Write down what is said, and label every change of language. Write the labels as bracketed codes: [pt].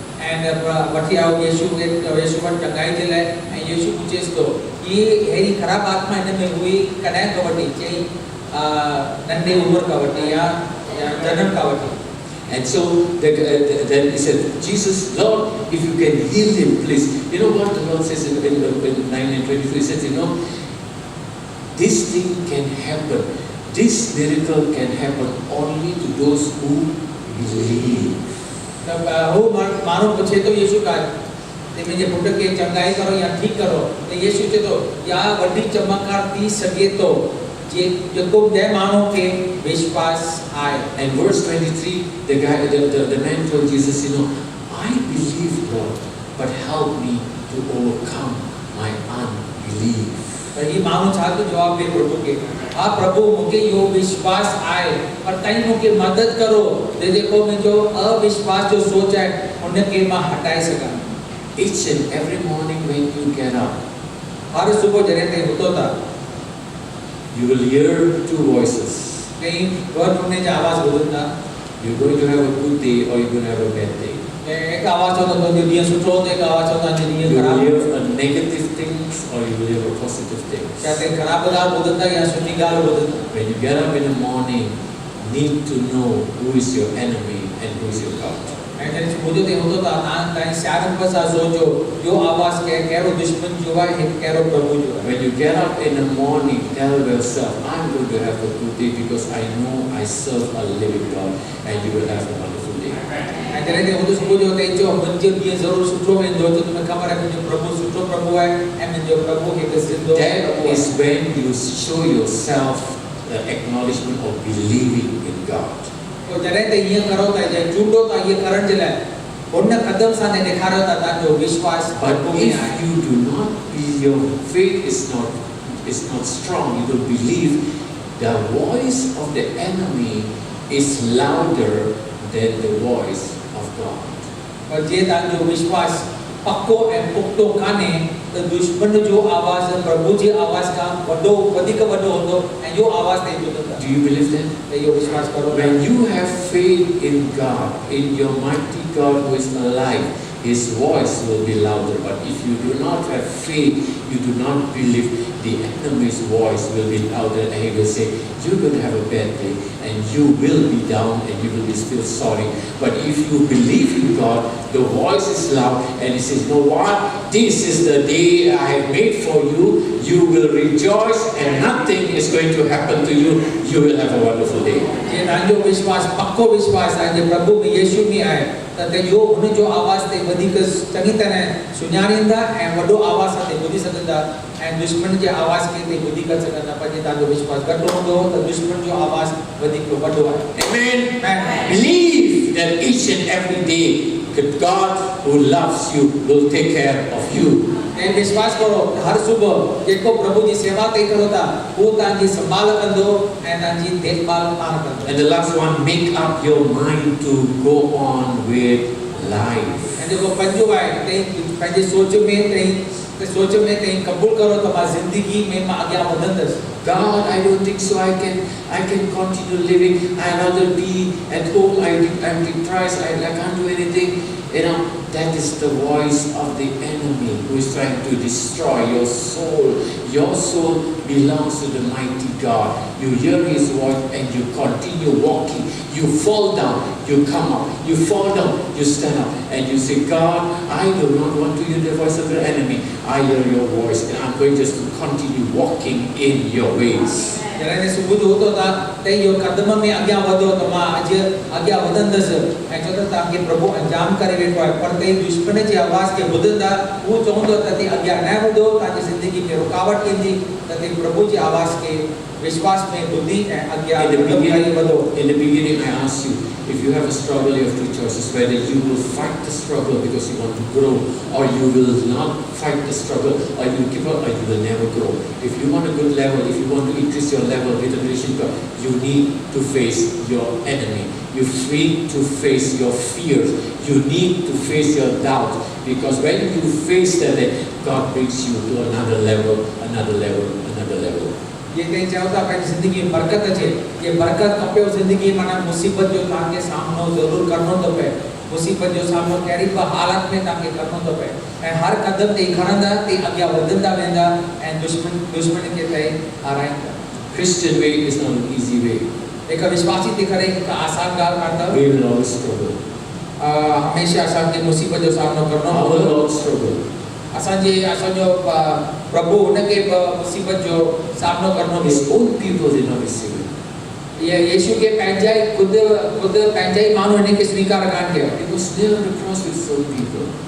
[en] and [sd] वठी आओ यीशु वटि चङाई जे लाइ ऐं यीशु पुछेसि थो ये अहिड़ी ख़राब आत्मा हिन में हुई कॾहिं खां वठी चई नंढे उमिरि खां वठी या जनम खां वठी [en] And so then he said, Jesus, Lord, if you can heal him, please. You know what the Lord says in 9:22? He says, you know, this thing can happen. This miracle can happen only to those who believe. [sd] तब वो मानो पूछे तो यीशु का ते मुंहिंजे पुट खे चङाई करो या ठीकु करो त यीशु चए थो या वॾी चमत्कार थी सघे थो जेको जंहिं माण्हू खे विश्वास आहे. [en] And verse 23, the man told Jesus, you know, I believe, Lord, but help me to overcome my unbelief. [sd] त ही माण्हू छा थो जवाब ॾे प्रभु खे हा प्रभु मूंखे इहो विश्वास आहे पर तव्हां मूंखे मदद करो त जेको मुंहिंजो अविश्वास जो सोच आहे उनखे मां हटाए सघां. [en] Each and every morning when you get up, [sd] हर सुबुह जॾहिं तव्हां उथो था [en] you will hear two voices. [sd] कहीं घर ढूंढने जा आवाज ॿुधंदा. [en] You're going to have a good day or you're going to have a bad day. [sd] एक आवाज चवंदो तुंहिंजो ॾींहुं सुठो हूंदो एक आवाज चवंदो तुंहिंजो ॾींहुं [en] You will [sd] ख़राबु. [en] hear a negative things or you will hear a positive things. [sd] छा तव्हां ख़राबु ॻाल्हि ॿुधंदा या सुठी ॻाल्हि ॿुधंदा. [en] When you get up in the morning, need to know who is your enemy and who is your God. [sd] ऐं जॾहिं सुबुह जो तव्हां उथो था तव्हां सियाणप सां सोचो इहो आवाज़ कहिड़ो दुश्मन जो आहे हिकु कहिड़ो प्रभु जो आहे. [en] When you get up in the morning, tell yourself, I'm going to have a good day because I know I serve a living God, and you will have a wonderful day. [sd] ऐं जॾहिं तव्हां उथो सुबुह जो तव्हां चओ मुंहिंजो ॾींहुं ज़रूरु सुठो वेंदो छो तुम्हें ख़बर आहे मुंहिंजो प्रभु सुठो प्रभु आहे ऐं मुंहिंजो प्रभु हिकु ज़िंदो [en] That is when you show yourself the acknowledgement of believing in God. [sd] तो जॾहिं तव्हां ईअं करो था या चूंडो था ईअं करण जे लाइ हुन क़दम सां तव्हां ॾेखारियो था तव्हांजो विश्वास [en] But [sd] प्रभु में [en] if [sd] आहे. [en] you do not be, your faith is not strong, you don't believe, the voice of the enemy is louder than the voice of God. [sd] पर जे तव्हांजो विश्वास पक्को ऐं पुख़्तो कान्हे त दुश्मन जो आवाज़ प्रभु जी आवाज़ खां वधीक वॾो हूंदो ऐं इहो आवाज़ तव्हां ॿुधंदा. [en] Do you believe that? [sd] त इहो विश्वास करो. [en] When you have faith in God, in your mighty God who is alive, His voice will be louder. But if you do not have faith, you do not believe, the enemy's voice will be louder and he will say, you're going to have a bad day and you will be down and you will be still sorry. But if you believe in God, the voice is loud and he says, you know what? This is the day I have made for you. You will rejoice and nothing is going to happen to you. You will have a wonderful day. [sd] जे तव्हांजो विश्वास पक्को विश्वास आहे जे प्रभु में यीशु में आहे त तव्हांजो हुनजो आवाज़ ते वधीक चङी तरह सुञाणींदा ऐं वॾो आवाज़ सां ॿुधी सघंदा ऐं दुश्मन जे आवाज़ खे ते ॿुधी करे सघंदा. पर जे तव्हांजो विश्वास घटि हूंदो त दुश्मन जो आवाज़ वधीक वॾो आहे. [en] Amen. Believe that each and every day that God who loves you will take care of you. [sd] ऐं विश्वास करो हर सुबुह जेको प्रभु जी सेवा तव्हां करो था उहो तव्हांजी संभाल कंदो ऐं तव्हांजी देखभाल पाण कंदो. [en] And the last one, make up your mind to go on with life. [sd] ऐं जेको पंजो आहे तव्हां पंहिंजे सोच में तव्हां क़बूल करो त मां ज़िंदगी में मां अॻियां वधंदसि. [en] God, I don't think so. I can continue living. I rather be at home. I'm depressed. I can't do anything. You know, that is the voice of the enemy who is trying to destroy your soul. Your soul belongs to the mighty God. You hear His voice and you continue walking. You fall down, you come up. You fall down, you stand up, and you say, God, I do not want to hear the voice of the enemy. I hear your voice, and I'm going just to continue walking in your ways. [sd] जॾहिं सुबुह जो उथो था त इहो क़दम में अॻियां वधो त मां अॼु अॻियां वधंदसि ऐं छो त तव्हांखे प्रभु अंजाम करे वेठो आहे. पर तव्हां दुश्मन जी आवाज़ खे ॿुधंदा उहो चवंदो त तव्हां अॻियां न वधो तव्हांजी ज़िंदगी में रुकावट ईंदी त तव्हां प्रभु जी आवाज़ खे विश्वास में ॿुधी ऐं अॻियां वधो. [en] In the beginning, I asked you, if you have a struggle, you have two choices, whether you will fight the struggle because you want to grow, or you will not fight the struggle, or you give up, or you will never grow. If you want a good level, if you want to increase your level with the relationship, you need to face your enemy. You need to face your fears. You need to face your doubt. Because when you face that, God brings you to another level, another level, another level. [sd] ये तव्हां चओ था पंहिंजी ज़िंदगी में बरकत अचे. ये बरकत खपेव ज़िंदगी माना मुसीबत जो तव्हांखे सामनो ज़रूरु करिणो थो पए. मुसीबत जो सामनो कहिड़ी बि हालत में तव्हांखे करिणो थो पए ऐं हर क़दम ते खणंदा ते अॻियां वधंदा वेंदा ऐं दुश्मन खे ते हाराईंदा. [en] Christian way is not an easy way. [sd] हिकु विश्वासी थी करे हिकु आसान ॻाल्हि कान अथव. [en] We will always struggle. [sd] हमेशह असांखे मुसीबत जो सामनो करिणो [en] Our [sd] पवंदो. [en] Lord struggled. [sd] असांजो प्रभु हुनखे बि मुसीबत जो सामनो करिणो [en] His [sd] पियो. [en] own people did not receive it. [sd] यीशु खे पंहिंजा ई ख़ुदि पंहिंजा ई माण्हू हिनखे स्वीकार कान कयो. [en] He was nailed on the cross with his own people.